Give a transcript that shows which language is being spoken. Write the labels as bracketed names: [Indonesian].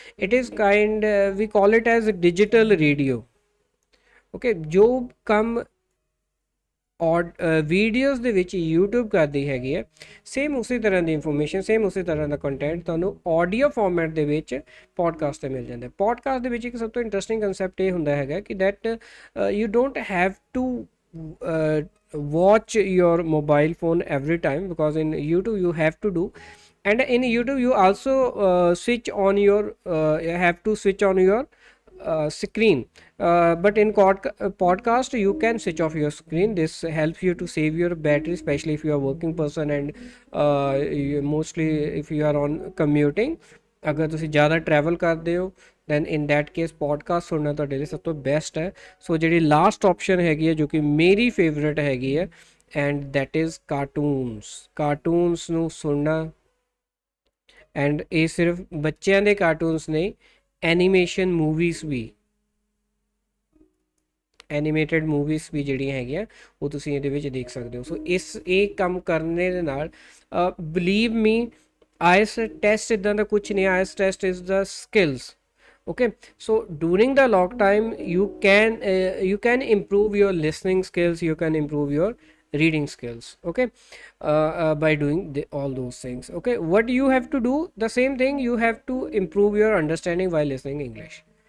[English] It is kind we call it as digital radio. Okay. [Punjabi] ਜੋ ਕੰਮ ਔਰ videos ਦੇ ਵਿੱਚ YouTube ਕਰਦੀ ਹੈਗੀ ਹੈ, ਸੇਮ ਉਸੇ ਤਰ੍ਹਾਂ ਦੀ ਇਨਫੋਰਮੇਸ਼ਨ, ਸੇਮ ਉਸੇ ਤਰ੍ਹਾਂ ਦਾ ਕੰਟੈਂਟ ਤੁਹਾਨੂੰ ਆਡੀਓ ਫਾਰਮੈਟ ਦੇ ਵਿੱਚ ਪੋਡਕਾਸਟ 'ਤੇ ਮਿਲ ਜਾਂਦਾ। ਪੋਡਕਾਸਟ ਦੇ ਵਿੱਚ ਇੱਕ ਸਭ ਤੋਂ ਇੰਟਰਸਟਿੰਗ ਕਨਸੈਪਟ ਇਹ ਹੁੰਦਾ ਹੈਗਾ ਕਿ [English] That you don't have to watch your mobile phone every time, because in YouTube you have to do, and in YouTube you also switch on your have to switch on your screen, but in podcast you can switch off your screen. This helps you to save your battery, especially if you are working person and mostly if you are on commuting, [Punjabi] ਅਗਰ ਤੁਸੀਂ ਜ਼ਿਆਦਾ travel ਕਰਦੇ ਹੋ then in that case podcast ਸੁਣਨਾ ਤੁਹਾਡੇ ਲਈ ਸਭ ਤੋਂ ਬੈਸਟ ਹੈ। ਸੋ ਜਿਹੜੀ ਲਾਸਟ ਆਪਸ਼ਨ ਹੈਗੀ ਹੈ ਜੋ ਕਿ ਮੇਰੀ ਫੇਵਰੇਟ ਹੈਗੀ ਹੈ [English] And that is cartoons. [Punjabi] Cartoons ਨੂੰ ਸੁਣਨਾ, ਐਂਡ ਇਹ ਸਿਰਫ ਬੱਚਿਆਂ ਦੇ ਕਾਰਟੂਨਸ ਨਹੀਂ, ਐਨੀਮੇਸ਼ਨ ਮੂਵੀਜ਼ ਵੀ, ਐਨੀਮੇਟਡ ਮੂਵੀਜ਼ ਵੀ ਜਿਹੜੀਆਂ ਹੈਗੀਆਂ ਉਹ ਤੁਸੀਂ ਇਹਦੇ ਵਿੱਚ ਦੇਖ ਸਕਦੇ ਹੋ। ਸੋ ਇਹ ਕੰਮ ਕਰਨੇ ਦੇ ਨਾਲ [English] believe me [Punjabi] ਆਈਐਸ ਟੈਸਟ ਇੱਦਾਂ ਦਾ ਕੁਛ ਨਹੀਂ। Is test is ਦਾ skills, [English] Okay, so during the log time you can improve your listening skills, you can improve your reading skills. Okay, by doing all those things. Okay, what you have to do, the same thing, you have to improve your understanding while listening English.